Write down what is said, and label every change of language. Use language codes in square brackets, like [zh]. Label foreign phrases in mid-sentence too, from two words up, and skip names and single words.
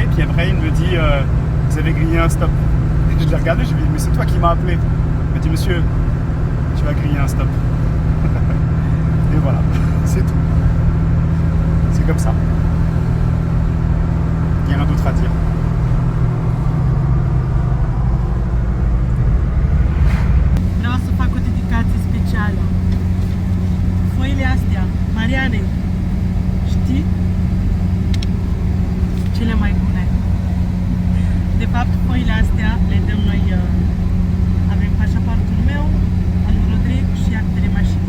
[fr] Puis après, il me dit vous avez grillé un stop. Je l'ai regardé, je lui ai dit mais c'est toi qui m'as appelé. Il m'a dit monsieur, tu vas griller un stop. Et voilà, c'est tout. C'est comme ça. Il y a rien d'autre à dire. [ro] Vreau să fac o dedicație specială. Foile astea, Mariane, știi? Cele mai bune. De fapt, foile astea le dăm noi, avem pașaportul meu, al lui Rodrigo și actele mașinii.